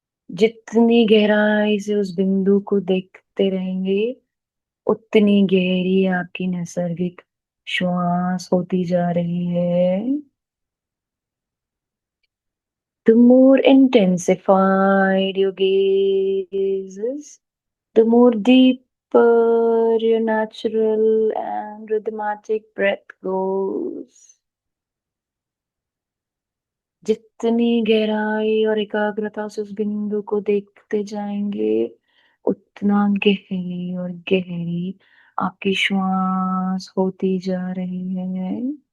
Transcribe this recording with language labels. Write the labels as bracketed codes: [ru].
[hi] जितनी गहराई से उस बिंदु को देखते रहेंगे, उतनी गहरी आपकी नैसर्गिक श्वास होती जा रही है। [en] The more intensified your gaze is, the more deeper your natural and rhythmic breath goes. [hi] जितनी गहराई और एकाग्रता से उस बिंदु को देखते जाएंगे, उतना गहरी और गहरी आपकी श्वास होती जा रही है।